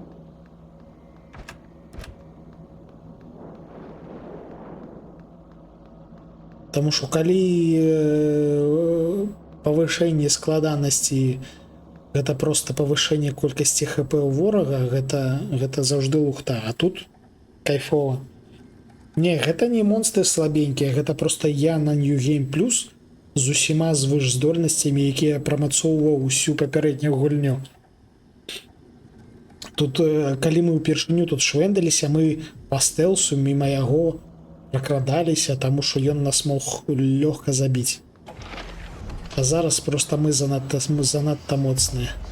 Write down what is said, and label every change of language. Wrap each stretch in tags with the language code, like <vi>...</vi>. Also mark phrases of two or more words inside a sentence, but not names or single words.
<be>Таму што калі павышэнне складанасці гэта проста павышэнне колькасці ХП ў ворага, гэта заўжды лухта. А тут кайфова. Не, гэта не монстры слабенькія, гэта проста я на</be> <en>New Game Plus</en> <be>з усіма звышздольнасцямі, якія прамацоўваў усю папярэднюю гульню. Тут, калі мы ўпершыню тут швэндаліся, мы па стэлсу міма яго пракрадаліся, таму што ён нас мог лёгка забіць. А зараз проста мы занадта моцныя.</be>